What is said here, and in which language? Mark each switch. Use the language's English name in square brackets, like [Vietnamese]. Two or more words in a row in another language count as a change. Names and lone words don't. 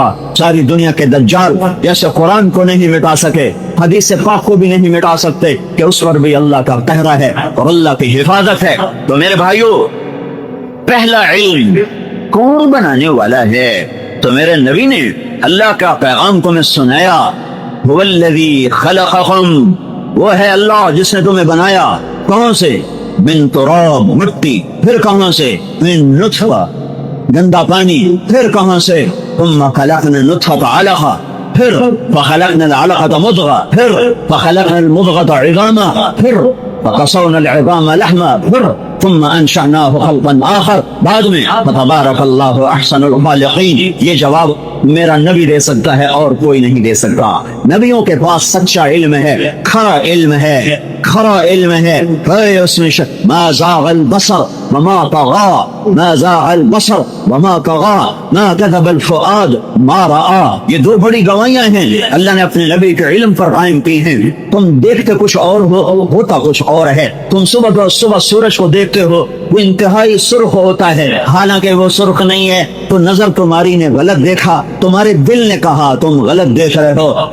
[Urdu] ساری دنیا کے دجال جیسے قرآن کو نہیں مٹا سکے، حدیث پاک کو بھی نہیں مٹا سکتے کہ اس پر بھی اللہ کا قہر ہے اور اللہ کی حفاظت ہے. تو میرے بھائیو، پہلا علم کون بنانے والا ہے؟ تو میرے نبی نے اللہ کا پیغام کو میں سنایا، [Arabic] هو الذي خلقكم, [Urdu] وہ ہے اللہ جس نے تمہیں بنایا۔ کہاں سے? [Arabic] من تراب, [Urdu] مٹی۔ پھر کہاں سے? [Arabic] من نطفة, [Urdu] گندا پانی. پھر کہاں سے? [Arabic] ثم خلقنا النطفة علقة، پھر فخلقنا العلقة مضغة، پھر فخلقنا المضغة عظاما، پھر فكسونا العظام لحما، پھر ثم أنشأناه خلقا آخر. [Urdu] بعد میں [Arabic] فتبارك الله أحسن الخالقين. [Urdu] یہ جواب میرا نبی دے سکتا ہے اور کوئی نہیں دے سکتا. نبیوں کے پاس سچا علم ہے، کھرا علم ہے، کھرا علم ہے. [Arabic] اس میں ما زاغ البصر وما طغى، ما زاغ البصر وما طغى، ما كذب الفؤاد ما رأى. [Urdu] یہ دو بڑی گواہیاں ہیں اللہ نے اپنے نبی کے علم پر قائم کی ہیں. تم دیکھتے کچھ اور ہو، ہوتا کچھ اور ہے۔ تم صبح سورج کو دیکھتے ہو، وہ انتہائی سرخ ہوتا ہے، حالانکہ وہ سرخ نہیں ہے. تو نظر تمہاری نے غلط دیکھا، تمہارے دل نے کہا تم غلط دیکھ رہے ہو.